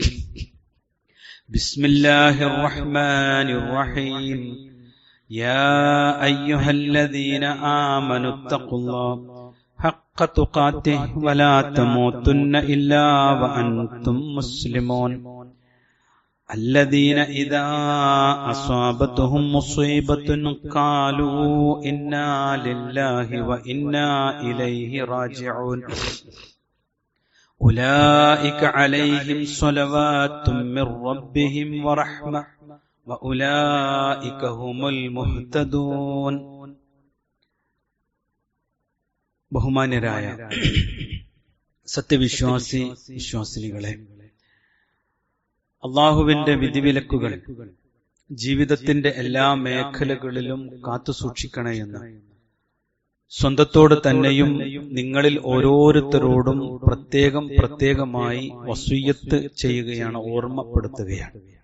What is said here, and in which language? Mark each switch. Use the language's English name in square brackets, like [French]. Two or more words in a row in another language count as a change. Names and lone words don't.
[Arabic] بسم الله الرحمن الرحيم يا أيها الذين آمنوا اتقوا الله حق تقاته ولا تموتن إلا وأنتم مسلمون الذين إذا أصابتهم مصيبة قالوا إنا لله وإنا إليه راجعون أولئك عليهم صلوات من ربهم ورحمة وأولئك هم المهتدون [Malayalam] ബഹുമാന്യരായ സത്യവിശ്വാസിനികളെ, അള്ളാഹുവിന്റെ വിധിവിലക്കുകൾ ജീവിതത്തിന്റെ എല്ലാ മേഖലകളിലും കാത്തുസൂക്ഷിക്കണമെന്ന് സ്വന്തത്തോട് തന്നെയും നിങ്ങളിൽ ഓരോരുത്തരോടും പ്രത്യേകമായി വസിയ്യത്ത് ചെയ്യുകയാണ്, ഓർമ്മപ്പെടുത്തുകയാണ്.